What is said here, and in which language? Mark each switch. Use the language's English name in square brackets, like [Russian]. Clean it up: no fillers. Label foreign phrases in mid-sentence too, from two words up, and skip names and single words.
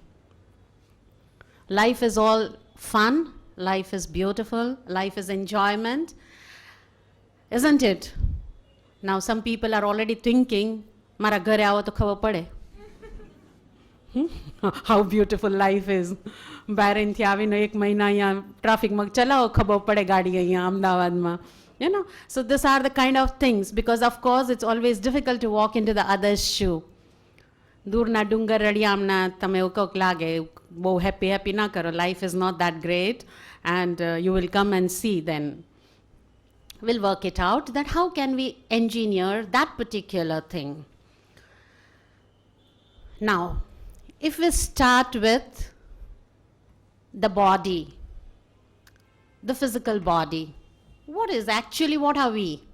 [English] Life is all fun. Life is beautiful, life is enjoyment, isn't it? Now some people are already thinking, [Gujarati] મારા ઘરે આવો તો ખબર પડે. [English] How beautiful life is. [Gujarati] બહારેથી આવીને એક મહિના અહીંયા ટ્રાફિકમાં ચલાવો ખબર પડે ગાડી અહીંયા અમદાવાદમાં. [English] You know, so these are the kind of things, because of course it's always difficult to walk into the other's shoe. [Gujarati] દૂરના ડુંગર રળિયામના તમે એવું કોક લાગે, બહુ હેપી ના કરો, [English] life is not that great, and you will come and see then. We'll work it out that how can we engineer that particular thing. Now, if we start with the body, the physical body, what are we?